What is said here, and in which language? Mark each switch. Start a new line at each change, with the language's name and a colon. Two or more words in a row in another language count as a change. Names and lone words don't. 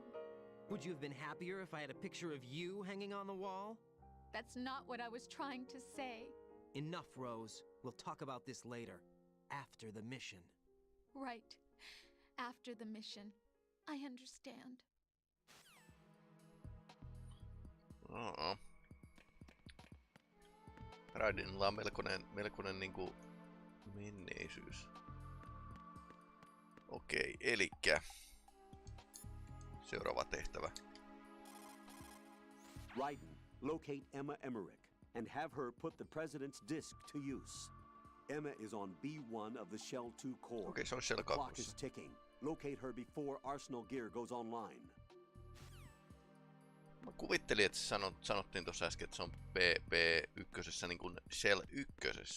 English: Would you have been happier if I had a picture of you hanging on the wall? That's not what I was trying to say. Enough, Rose. We'll talk about this later. After the mission. Right. After the mission. I understand.
Finnish: Raidenilla on melkoinen niinku Menneisyys. Okei, elikkä seuraava tehtävä.
English: Raiden, locate Emma Emmerich and have her put the president's disk to use. Emma is on B1 of the Shell 2 core.
Finnish: Okei, se on Shell
English: The clock is
Finnish: 2.
English: ticking. Locate her before Arsenal gear goes online.
Finnish: Mä kuvittelin, että sanottiin tuossa äsken, että se on B1, niin kuin Shell 1.